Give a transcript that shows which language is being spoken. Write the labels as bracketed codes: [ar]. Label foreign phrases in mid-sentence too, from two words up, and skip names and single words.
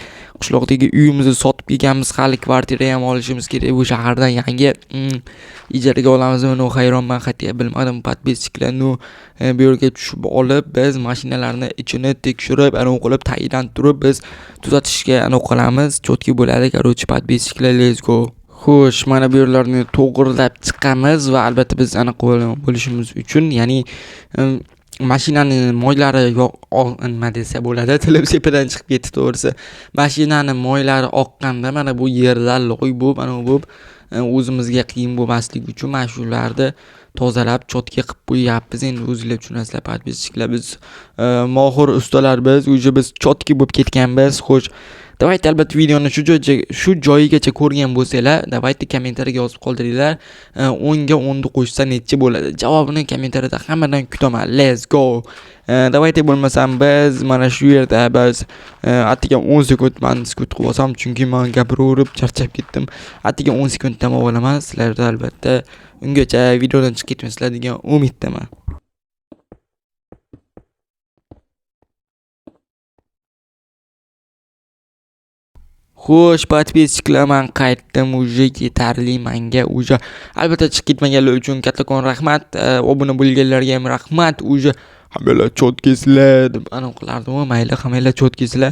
[uz] Qishloqdagi uyimizni sotib kelganmiz, hali kvartira ham olishimiz kerak. Bu shahardan yangi ijaraga olamizmi? No, hayronman, хотя bilmadim. Подписчикlar bu yerga tushib olib, biz mashinalarni ichini tekshirib, anaqa qilib tayindan turib biz tuzatishga anaqa qilamiz. Chotki bo'ladi. Короче, подписчикlar, [en] let's go. [uz] Xo'sh, mana bu yerlarni to'g'rilab chiqamiz va albatta biz anaqa bo'lishimiz uchun, ya'ni mashinani moylari nima desa bo'ladi, tilim sepidan chiqib ketdi to'g'risi. Mashinani moylari oqqanda mana bu yerlar loy bo'lib, ana bo'lib o'zimizga qiyin bo'lmasligi uchun mana shularni tozalab chotga qilib qo'yapmiz. Endi o'zingizlar tushunasizlar, подписчикlar, biz mohir ustalar biz, уже biz chotki bo'lib ketganmiz. Xo'sh, davayte albatta videoni shu joyigacha ko'rgan bo'lsanglar, davayte kommentariyaga yozib qoldiringlar. 10 ga 10 ni qo'shsa necha bo'ladi? Javobini kommentariyada hammadan kutaman. [en] Let's go. [uz] Davayte bo'lmasam biz mana shu yerda biz attiga 10 sekund men sukut qilib olsam, chunki men gapiraverib charchab ketdim. Attiga 10 sekunddan olaman. Sizlarda albatta ungacha videodan chiqib ketmasizlar degan umiddaman. Xo'sh, подписчикlar, men qaytdim, уже yetarli menga, уже albatta chiqib ketmaganlar uchun kattakon rahmat, obuna bo'lganlarga ham rahmat, уже hammalar chotkisizlar deb anaqa qilardim, mayli, hammalar chotkisizlar.